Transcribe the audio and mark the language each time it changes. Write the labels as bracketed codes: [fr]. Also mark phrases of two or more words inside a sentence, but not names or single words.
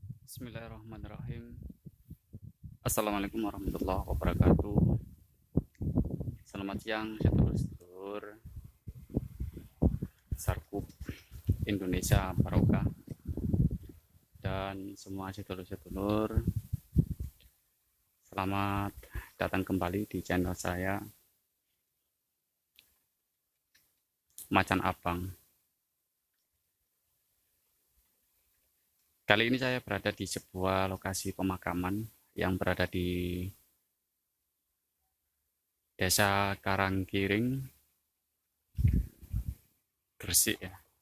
[ar] بسم الله الرحمن الرحيم. السلام عليكم ورحمة الله وبركاته. [id] Selamat siang sedulur-sedulur Sarkup Indonesia Barokah dan semua sedulur-sedulur. Selamat datang kembali di channel saya Macan Abang. Kali ini saya berada di sebuah lokasi pemakaman yang berada di Desa Karangkiring, Gresik ya.